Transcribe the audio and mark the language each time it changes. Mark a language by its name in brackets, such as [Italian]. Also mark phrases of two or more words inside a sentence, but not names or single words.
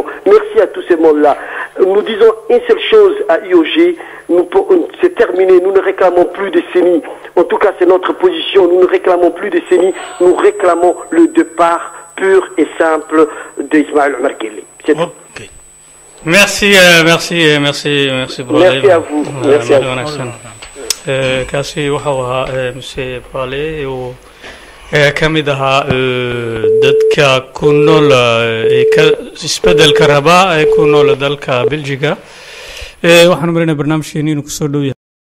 [French] Merci à tous ces mondes-là. Nous disons une seule chose à IOG, c'est terminé, nous ne réclamons plus de CENI. En tout cas, c'est notre position, nous ne réclamons plus de CENI, nous réclamons le départ pur et simple d'Ismaël Omar Guelleh. C'est tout. Okay. Merci pour merci à vous. Merci à vous. [Somali] kaasi waxa uu ahaa muse Bale oo ka mid ahaa dadka ku nool isbedelka raba ee ku nool dalka Belgiga waxaan marinay barnaamijkeena inuu ku soo dhow yahay